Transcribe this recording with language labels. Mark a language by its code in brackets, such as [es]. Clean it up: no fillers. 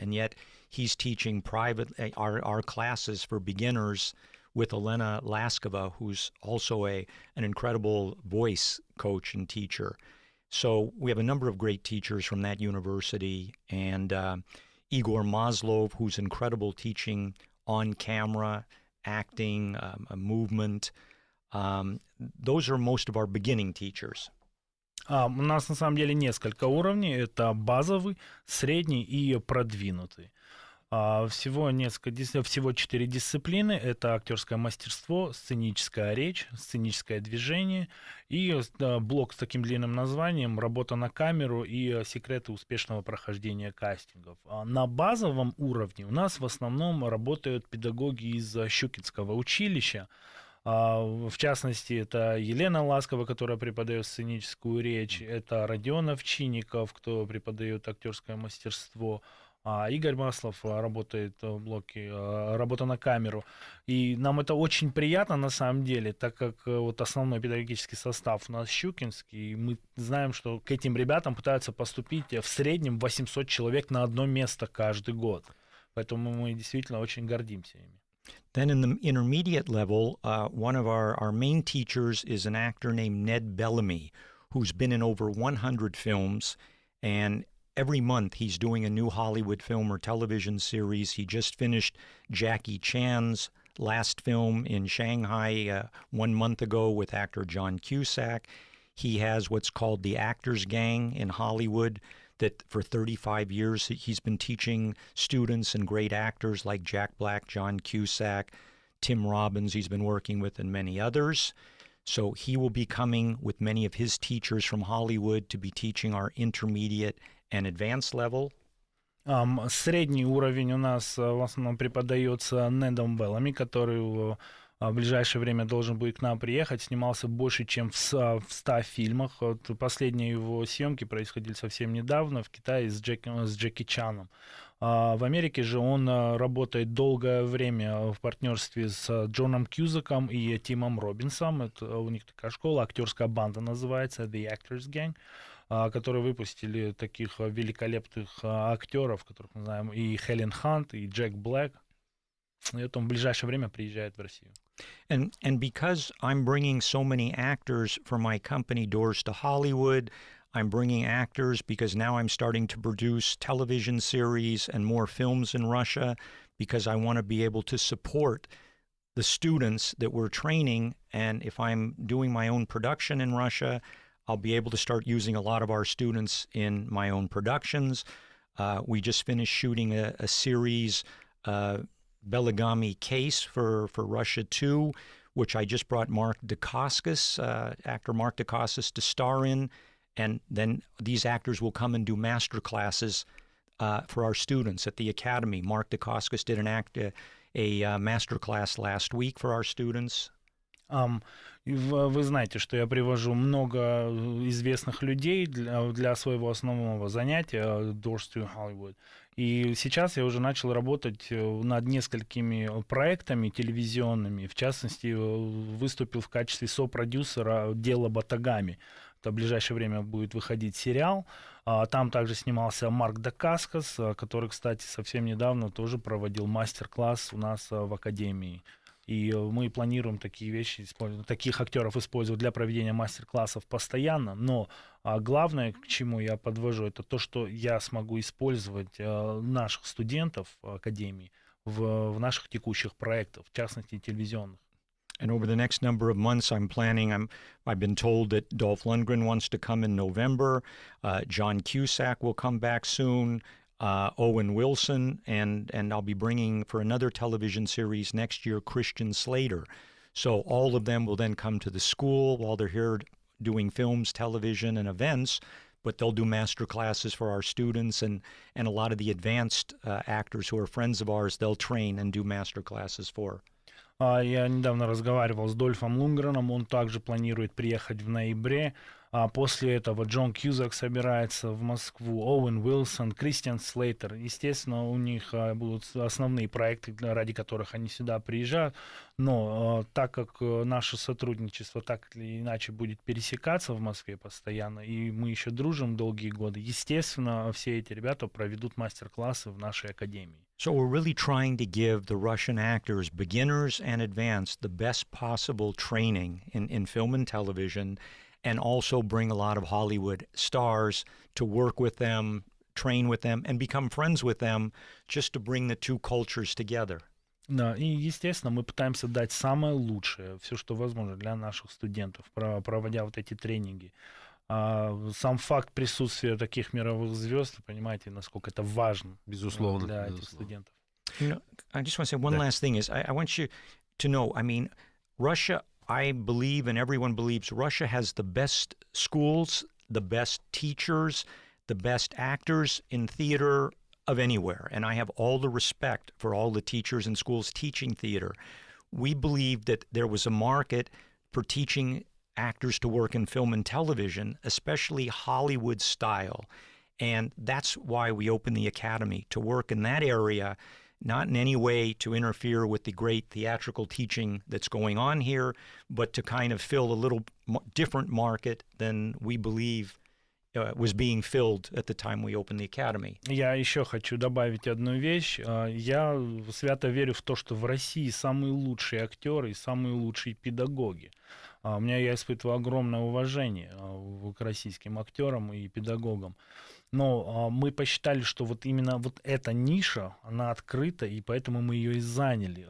[en] And yet he's teaching our classes for beginners with Elena Laskova, who's also an incredible voice coach and teacher. So we have a number of great teachers from that university, and Igor Maslov, who's incredible teaching on camera, acting, movement. Those are most of our beginning teachers. [ru] У нас на самом деле несколько уровней. Это базовый, средний и продвинутый. Всего 4 дисциплины. Это актерское мастерство, сценическая речь, сценическое движение и блок с таким длинным названием «Работа на камеру» и «Секреты успешного прохождения кастингов». На базовом уровне у нас в основном работают педагоги из Щукинского училища. В частности, это Елена Ласкова, которая преподает сценическую речь, это Родион Овчинников, кто преподает актерское мастерство, Игорь Маслов работает в блоке «Работа на камеру». И нам это очень приятно на самом деле, так как вот основной педагогический состав у нас щукинский, и мы знаем, что к этим ребятам пытаются поступить в среднем 800 человек на одно место каждый год. Поэтому мы действительно очень гордимся ими. [en] Then in the intermediate level, one of our main teachers is an actor named Ned Bellamy, who's been in over 100 films, and every month he's doing a new Hollywood film or television series. He just finished Jackie Chan's last film in Shanghai 1 month ago with actor John Cusack. He has what's called the Actors Gang in Hollywood, that for 35 years he's been teaching students and great actors like Jack Black, John Cusack, Tim Robbins he's been working with, and many others. So he will be coming with many of his teachers from Hollywood to be teaching our intermediate and advanced level. [ru] Средний уровень у нас в основном преподается Недом Беллами, который в ближайшее время должен будет к нам приехать. Снимался больше, чем в 100 фильмах. Вот последние его съемки происходили совсем недавно в Китае с Джеки Чаном. В Америке же он работает долгое время в партнерстве с Джоном Кьюзаком и Тимом Робинсом. Это у них такая школа, актерская банда называется, The Actors Gang, которые выпустили таких великолепных актеров, которых мы знаем, и Хелен Хант, и Джек Блэк. И вот он в ближайшее время приезжает в Россию. [en] And because I'm bringing so many actors from my company Doors to Hollywood, I'm bringing actors because now I'm starting to produce television series and more films in Russia, because I want to be able to support the students that we're training. And if I'm doing my own production in Russia, I'll be able to start using a lot of our students in my own productions. We just finished shooting a series, Belagami Case for Russia 2, which I just brought Mark Dacascos, actor Mark Dacascos, to star in. And then these actors will come and do master classes for our students at the Academy. Mark Dacascos did a master class last week for our students. [ru] Вы знаете, что я привожу много известных людей для своего основного занятия Doors to Hollywood. И сейчас я уже начал работать над несколькими проектами телевизионными. В частности, выступил в качестве сопродюсера «Дело Батагами». В ближайшее время будет выходить сериал. Там также снимался Марк Дакаскос, который, кстати, совсем недавно тоже проводил мастер-класс у нас в Академии. И мы планируем такие вещи, таких актеров использовать для проведения мастер-классов постоянно. Но главное, к чему я подвожу, это то, что я смогу использовать наших студентов Академии в наших текущих проектах, в частности, телевизионных. [en] And over the next number of months, I've been told that Dolph Lundgren wants to come in November. John Cusack will come back soon. Owen Wilson, and I'll be bringing for another television series next year, Christian Slater. So all of them will then come to the school while they're here doing films, television, and events, but they'll do master classes for our students, and a lot of the advanced actors who are friends of ours, they'll train and do master classes for. [ru] Я недавно разговаривал с Дольфом Лундгреном, он также планирует приехать в ноябре. После этого Джон Кьюзак собирается в Москву, Оуэн Уилсон, Кристиан Слейтер. Естественно, у них будут основные проекты, ради которых они сюда приезжают. Но так как наше сотрудничество так или иначе будет пересекаться в Москве постоянно, и мы еще дружим долгие годы, естественно, все эти ребята проведут мастер-классы в нашей академии. [en] So we're really trying to give the Russian actors, beginners and advanced, the best possible training in film and television, and also bring a lot of Hollywood stars to work with them, train with them, and become friends with them, just to bring the two cultures together. [ru] Да, и, естественно, мы пытаемся дать самое лучшее, все, что возможно для наших студентов, проводя вот эти тренинги. Сам факт присутствия таких мировых звезд, понимаете, насколько это важно, безусловно, для этих студентов. [en] You know, I just want to say one last thing is I want you to know, I mean, Russia, I believe, and everyone believes, Russia has the best schools, the best teachers, the best actors in theater of anywhere. And I have all the respect for all the teachers and schools teaching theater. we believed that there was a market for teaching actors to work in film and television, especially Hollywood style. And that's why we opened the Academy, to work in that area, not in any way to interfere with the great theatrical teaching that's going on here, but to kind of fill a little different market than we believe was being filled at the time we opened the Academy. [ru] Я еще хочу добавить одну вещь. Я свято верю в то, что в России самые лучшие актеры и самые лучшие педагоги. Я испытываю огромное уважение к российским актерам и педагогам. Но мы посчитали, что вот именно вот эта ниша, она открыта, и поэтому мы ее и заняли.